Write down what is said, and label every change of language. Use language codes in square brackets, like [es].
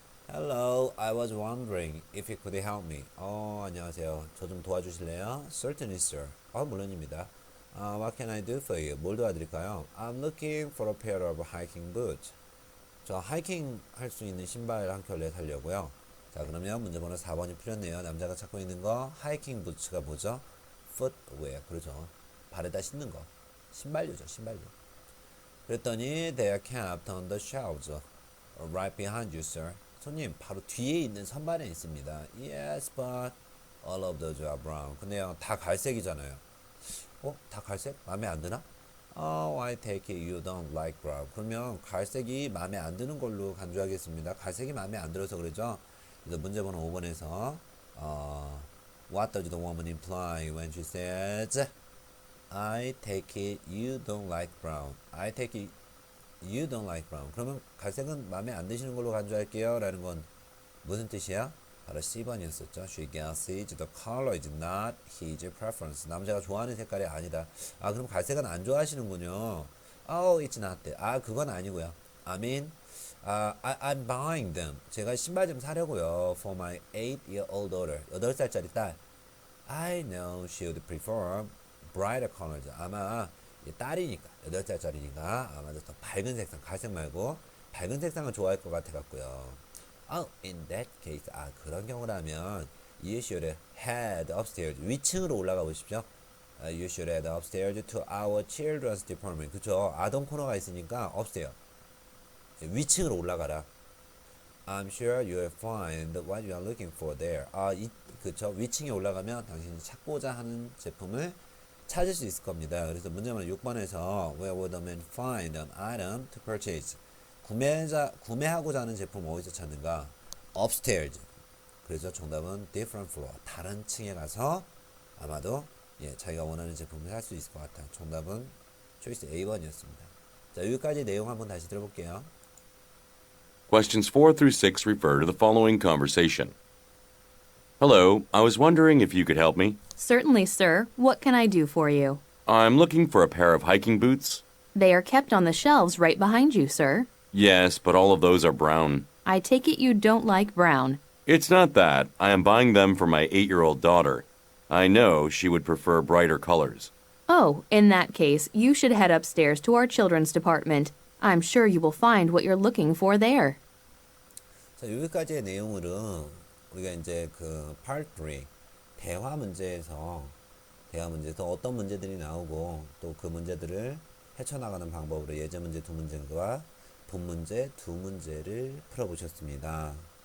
[en] Hello, I was wondering if you could help me. [ko] 안녕하세요. 저 좀 도와주실래요? [en] Certainly, sir. [ko] 물론입니다. [en] What can I do for you? [ko] 뭘 도와드릴까요? [en] I'm looking for a pair of hiking boots. [ko] 저 하이킹 할 수 있는 신발 한 켤레 사려고요. 자, 그러면 문제번호 4번이 풀렸네요. 남자가 찾고 있는 거 하이킹 부츠가 뭐죠? footwear. 그렇죠. 발에다 신는 거. 신발류죠. 신발류. 그랬더니 [en] they are kept on the shelves right behind you, sir. [ko] 손님, 바로 뒤에 있는 선반에 있습니다. [en] Yes, but all of those are brown. [ko] 근데요, 다 갈색이잖아요. 다 갈색? 마음에 안 드나? [en] I take it you don't like brown. [ko] 그러면 갈색이 마음에 안 드는 걸로 간주하겠습니다. 갈색이 마음에 안 들어서 그러죠. 그래서 문제번호 5번에서 [en] What does the woman imply when she says I take it you don't like brown? I take it you don't like brown. [ko] 그러면 갈색은 마음에 안 드시는 걸로 간주할게요. 라는 건 무슨 뜻이야? 바로 C번이었었죠. [en] She guesses the color is not his preference. [ko] 남자가 좋아하는 색깔이 아니다. 그럼 갈색은 안 좋아하시는군요. [en] Oh, it's not that. [ko] 그건 아니고요. [en] I mean, I'm buying them. [ko] 제가 신발 좀 사려고요. [en] For my 8-year-old daughter. [ko] 8살짜리 딸. [en] I know she would prefer brighter colors. [ko] 아마 딸이니까 8살짜리니까 아마도 더 밝은 색상, 갈색 말고 밝은 색상을 좋아할 것 같아 갖고요. [en] In that case, [ko] 그런 경우라면 [en] you should head upstairs. [ko] 위층으로 올라가 보십시오. [en] You should head upstairs to our children's department. [ko] 그쵸? 아동 코너가 있으니까 upstairs. 위층으로 올라가라. [en] I'm sure you'll find what you are looking for there. [ko] 그쵸? 위층에 올라가면 당신이 찾고자 하는 제품을 찾을 수 있을 겁니다. 그래서 문제는 6번에서 [en] Where would the man find an item to purchase? [ko] 구매하고자 하는 제품 어디서 찾는가? [en] Upstairs. [ko] 그래서 정답은 [en] different floor. [ko] 다른 층에 가서 아마도 자기가 원하는 제품을 살 수 있을 것 같아요. 정답은 초이스 A번이었습니다. 자, 여기까지 내용 한번 다시 들어볼게요. [en] Questions 4 through 6 refer to the following conversation. Hello, I was wondering if you could help me. Certainly, sir. What can I do for you? I'm looking for a pair of hiking boots. They are kept on the shelves right behind you, sir. Yes, but all of those are brown. I take it you don't like brown. It's not that. I am buying them for my 8-year-old daughter. I know she would prefer brighter colors. Oh, in that case, you should head upstairs to our children's department. I'm sure you will find what you're looking for there. [ko] 자, 여기까지의 내용으로 우리가 이제 그 part 3 대화 문제에서 어떤 문제들이 나오고 또 그 문제들을 헤쳐나가는 방법으로 예제 문제 2문제와 본 문제 2문제를 풀어보셨습니다.